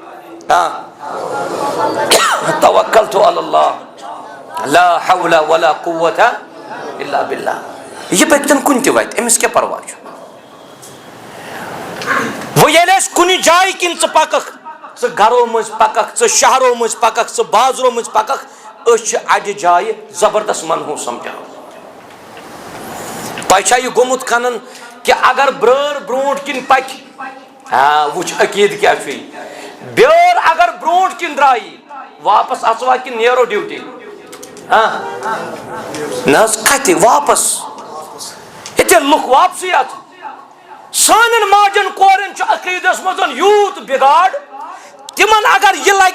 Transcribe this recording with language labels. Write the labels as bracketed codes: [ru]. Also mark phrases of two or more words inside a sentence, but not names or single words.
[ar] توکلت علی اللہ لا حول ولا قوت الا باللہ [ks] یہ پکتن کن تہ وت امس کیا پرواہ چھ وہ ییٚلہِ أسۍ کُنہِ جایہِ کِنۍ ژٕ پککھ ژٕ گرو مٔنٛزۍ پککھ ژٕ شہرو مٔنٛزۍ پککھ ژٕ بازرو مٔنٛزۍ پککھ أسۍ چھِ اَڑِ جایہِ زبردست منحوس سمجھاوان تۄہہِ چھا یہِ گوٚمُت کنن کہ اگر برٲر برونٛٹھ کِنۍ پکہِ وٕچھ عقیٖد کیاہ چھُ بیٲر اگر برونٛٹھ کِنۍ درٛایی واپس اژوا کِنہٕ نیرو ڈیوٹی نہ حظ کتہِ واپس ییٚتہِ لُکھ واپسٕے اتھ سانٮ۪ن ماجن کورٮ۪ن چھُ عقیٖدس منٛز یوٗت بِگاڑ تِمن اگر یہِ لگہِ